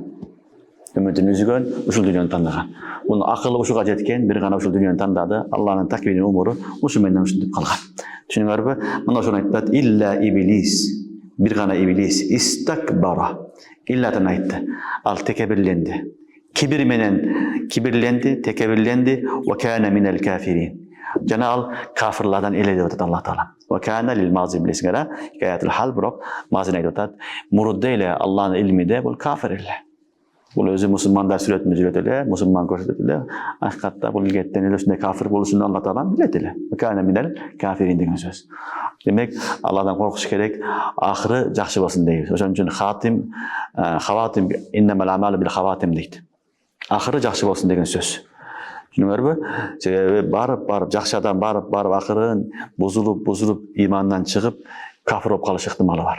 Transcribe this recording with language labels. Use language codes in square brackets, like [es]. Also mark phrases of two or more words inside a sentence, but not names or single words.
[ky] Үмүтүн үзгөн, ушул дүйнөнү тандаган. Мунун акылы ушуга жеткен, бир гана ушул дүйнөнү тандады. Алланын таквини умуру ушу менен ушинтип калган. Түшүнүңөрбү? Мына ошону айтат: "Илла Иблис". Бир гана Иблис истакбара. Иллатын айтты. Ал текебирленди. Кибир менен кибирленди, текебирленди. [ar] وكان من الكافرين. [ky] Жана ал кафирлардан эле деп атат Аллах таала. [ar] وكان للماضي билесиңер, حكاية الحال, [ky] бирок мазин айтып атат. Мурудда эле Аллахнын илмиде бул кафир эле. Бул өзү мусулмандар сүрөтүндө жүрөт эле, мусулман көрсөтөт эле. Акыйкатта бул илгеттен эле ушундай кафир болушун Аллах таала билет эле. [ar] وكان من الكافرين [ky] деген сөз. Демек, Алладан коркуш керек, акыры жакшы болсун дейбиз. Ошон үчүн [ar] خواتيم إنما الأعمال بالخواتيم дейт. [ky] Акыры жакшы болсун деген сөз. Түшүнүңөрбү? Себеби барып жакшы адам барып акырын бузулуп имандан чыгып кафир болуп калыш ыктымалы бар.